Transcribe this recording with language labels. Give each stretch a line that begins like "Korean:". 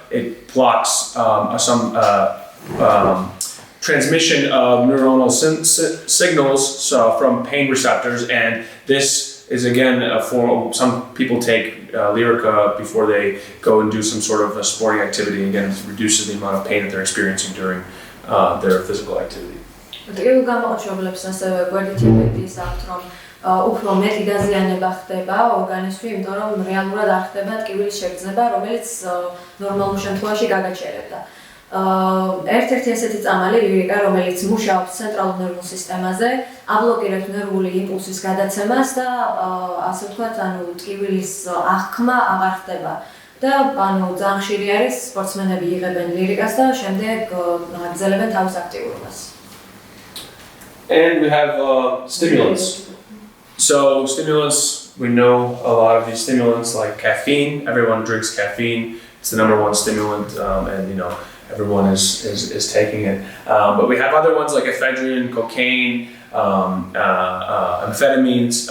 English: It blocks some transmission of neuronal signals from pain receptors, and this is again a form. Some people take Lyrica before they go and do some sort of a sporting activity. Again, it reduces the amount of pain that they're experiencing during their physical activity.
Georgian: ტკივილგამაყუჩებლებს ასევე გვერდითი ეფექტის აქვს, რომ უფრო მეტი დაზიანება ხდება ორგანიზმში, იმიტომ რომ რეალურად არ ხდება ტკივილის შეგრძნება, რომელიც ნორმალურ შემთხვევაში გაგაჩერებდა. ერთ-ერთი ესეთი წამალი ლირიკა, რომელიც მუშაობს ცენტრალურ ნერვულ სისტემაზე, აბლოკირებს ნერვული იმპულსის გადაცემას და ასე ვთქვათ, ტკივილის აღქმა აღარ ხდება. და ძალიან ხშირი არის სპორტსმენები იღებენ ლირიკას და შემდეგ აგრძელებენ თავის აქტიურობას.
English: And we have stimulants. So stimulants, we know a lot of these stimulants like caffeine. Everyone drinks caffeine. It's the #1 stimulant, and everyone is taking it. But we have other ones like ephedrine, cocaine, amphetamines.